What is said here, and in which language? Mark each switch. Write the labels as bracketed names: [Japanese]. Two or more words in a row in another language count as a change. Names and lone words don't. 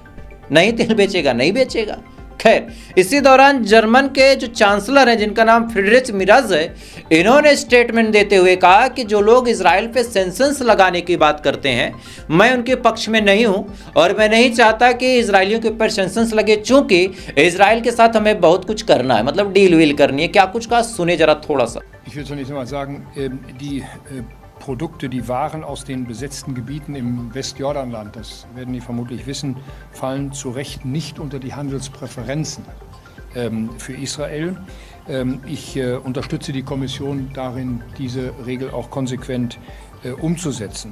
[Hindi] नहीं तेल बेचेगा, नहीं बेचेगा। खैर, इसी दौरान जर्मन के जो चांसलर हैं, जिनका नाम फ्रीडरिच मिराज है, इन्होंने स्टेटमेंट देते हुए कहा कि जो लोग इजराइल पे सैंक्शंस लगाने की बात करते हैं, मैं उनके पक्ष में नहीं हूं और मैं नहीं चाहता कि इजरायलियों के ऊपर सैंक्शंस लगे, चूंकि इजराइल के साथ हमें बहुत कुछ करना है, मतलब डील वील करनी है। क्या कुछ कहा, सुने जरा थोड़ा सा। [German] Ich will zunächst einmal sagen, die Produkte, die Waren aus den besetzten Gebieten im Westjordanland, das werden die vermutlich wissen, fallen zu Recht nicht unter die Handelspräferenzen für Israel. Ich unterstütze die Kommission darin, diese Regel auch konsequent umzusetzen.